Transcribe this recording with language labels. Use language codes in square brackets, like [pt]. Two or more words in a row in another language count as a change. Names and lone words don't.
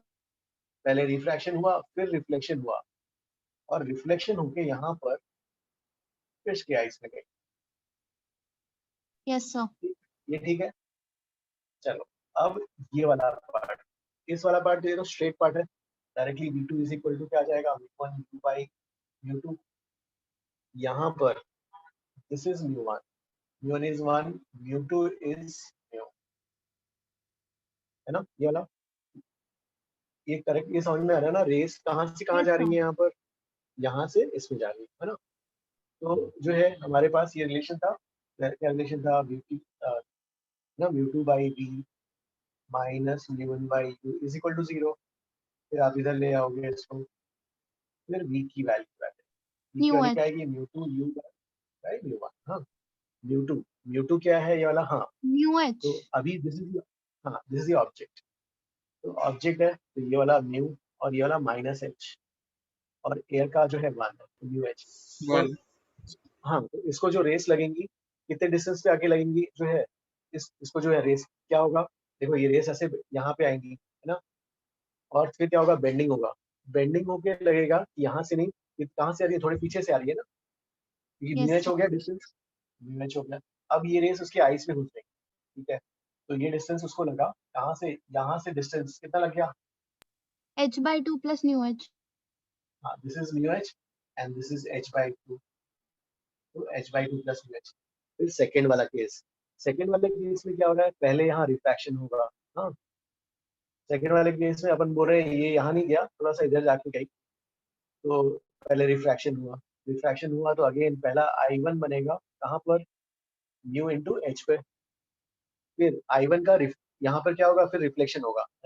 [hi] पहले रिफ्रैक्शन हुआ फिर रिफ्लेक्शन हुआ, और रिफ्लेक्शन होके यहाँ पर फिश के आइस में गई। [en] Yes, sir. [hi] ये ठीक है। चलो अब ये वाला पार्ट, इस वाला पार्ट जो है [en] straight part [hi] है, डायरेक्टली v2 [en] is equal to [hi] क्या आ जाएगा, [en] v1 u2 by u2। [hi] यहाँ पर [en] this is mu1, mu1 is 1, mu2 is mu, [hi] है ना ये वाला, ये करेक्ट, ये समझ में आ रहा है ना, रेस कहाँ से कहाँ जा रही है, यहाँ पर यहाँ से इसमें जा रही है ना। तो जो है हमारे पास ये रिलेशन था, क्या रिलेशन था, v2 ना mu2 by v माइनस mu1 by u [en] is equal to [hi] 0। फिर आप इधर ले आओगे इसको, फिर v की वैल्यू Mu क्या आएगी, mu2 u by mu1। हाँ, mu2 क्या है ये वाला, हाँ Mu H. तो अभी [en] this is, [hi] हाँ [en] this is the object. [hi] तो ऑब्जेक्ट है तो ये वाला म्यू और ये वाला माइनस एच, और एयर का जो है 1 है म्यू एच। हाँ, तो इसको जो रेस लगेंगी कितने डिस्टेंस पे आके लगेंगी, जो है इसको जो है रेस क्या होगा, देखो ये रेस ऐसे यहाँ पे आएंगी, है ना, और फिर क्या होगा, बेंडिंग होगा, बेंडिंग होके लगेगा यहाँ से नहीं, कहाँ से आ रही है, थोड़ी पीछे से आ रही है ना, ये म्यू एच हो गया डिस्टेंस, म्यू एच हो गया। अब ये रेस उसके आइस में घुस गई, ठीक है, तो ये डिस्टेंस उसको लगा कहाँ से, यहाँ से डिस्टेंस कितना लग गया, [en] H by 2 plus mu H. हाँ this is mu H and this is h by 2, तो h by 2 plus mu h। [hi] फिर सेकेंड वाला केस, सेकेंड वाले केस में क्या हो रहा है, पहले यहाँ रिफ्रैक्शन होगा। हाँ, सेकेंड वाले केस में अपन बोल रहे हैं ये यहाँ नहीं गया, थोड़ा सा इधर जाके गई, तो पहले रिफ्रैक्शन हुआ तो अगेन पहला I1 बनेगा कहाँ पर, [en] mu into H [hi] पे, फिर I1 का यहाँ पर क्या होगा, फिर रिफ्लेक्शन होगा, है ना।